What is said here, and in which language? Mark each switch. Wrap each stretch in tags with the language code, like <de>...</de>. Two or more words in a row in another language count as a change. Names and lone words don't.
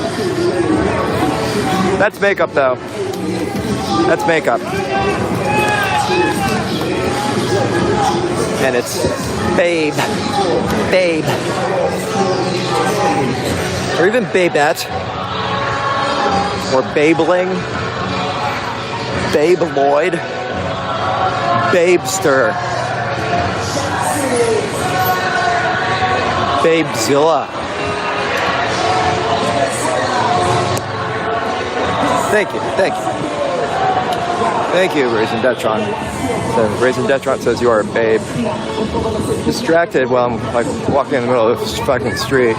<en>That's makeup, though. That's makeup. And it's babe. Babe. Or even babette. Or babling. Babe Lloyd. Babester. Babezilla. Thank you, thank you. Thank you, Raisin Detron. So, Raisin Detron says you are a babe. Distracted while I'm like walking in the middle of this fucking street.</en>